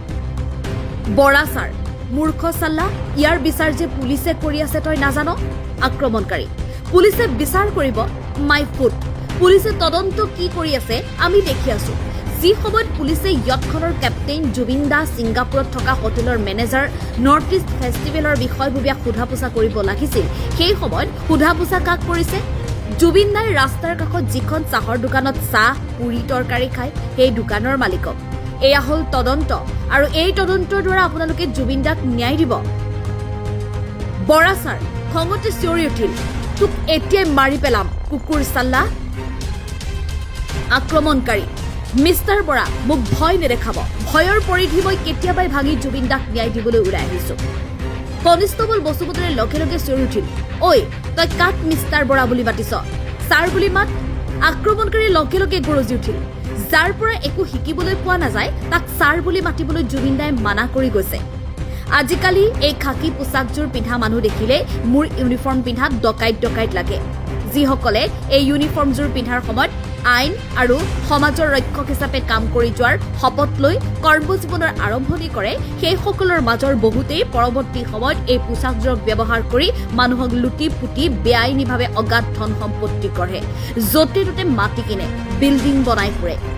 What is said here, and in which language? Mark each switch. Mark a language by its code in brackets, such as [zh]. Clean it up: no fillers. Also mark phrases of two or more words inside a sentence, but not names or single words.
[as] বৰাচাৰ মূৰ্খ চাল্লা ইয়াৰ বিচাৰ যে পুলিচে কৰি আছে তই নাজানো আক্ৰমণকাৰী পুলিচে বিচাৰ কৰিব [en] my foot [as] পুলিচে তদন্ত কি কৰি আছে আমি দেখি আছো যি সময়ত পুলিচে ইয়টখনৰ কেপ্টেইন জুবিন দা সিংগাপুৰত থকা হোটেলৰ মেনেজাৰ নৰ্থ ইষ্ট ফেষ্টিভেলৰ বিষয়ববীয়া সোধা-পোছা কৰিব লাগিছিল সেই সময়ত সোধা-পোছা কাক কৰিছে জুবিন দাই ৰাস্তাৰ কাষত যিখন চাহৰ দোকানত চাহ পুৰী তৰকাৰী খায় সেই दुकाনৰ মালিকক এয়া হল তদন্ত আৰু এই তদন্তৰ দ্বাৰা আপোনালোকে जुबिन दाक ন্যায় দিব বৰাচাৰ খঙতে চিঞৰি উঠিল তোক এতিয়া মাৰি পেলাম কুকুৰ চাল্লা আক্ৰমণকাৰী মিস্টাৰ বৰা মোক ভয় নেদেখাব ভয়ৰ পৰিধি মই কেতিয়াবাই ভাঙি जुबिन दाक ন্যায় দিবলৈ ওলাই আহিছো কনিষ্টবল বসুমতাৰে লগে লগে চিঞৰি উঠিল ঐ তই কাক মিস্টাৰ বৰা বুলি মাতিছ সাৰ বুলি মাত আক্ৰমণকাৰী লগে লগে গৰজি উঠিল যাৰ পৰা একো শিকিবলৈ পোৱা নাযায় তাক সাৰ বুলি মাতিবলৈ जुबिन दाই মানা কৰি গৈছে আজিকালি এই খাকি পোছাকজোৰ পিন্ধা মানুহ দেখিলে মোৰ ইউনিফৰ্ম পিন্ধা ডকাইত লাগে যিসকলে এই ইউনিফৰ্মজোৰ পিন্ধাৰ সময়ত আইন আৰু সমাজৰ ৰক্ষক হিচাপে কাম কৰি যোৱাৰ শপত লৈ কৰ্মজীৱনৰ আৰম্ভণি কৰে সেইসকলৰ মাজৰ বহুতেই পৰৱৰ্তী সময়ত এই পোচাকযোৰক ব্যৱহাৰ কৰি মানুহক লুটি পুতি বেআইনীভাৱে অগাধ ধন সম্পত্তি গঢ়ে য'তে ত'তে মাটি কিনে বিল্ডিং বনাই ফুৰে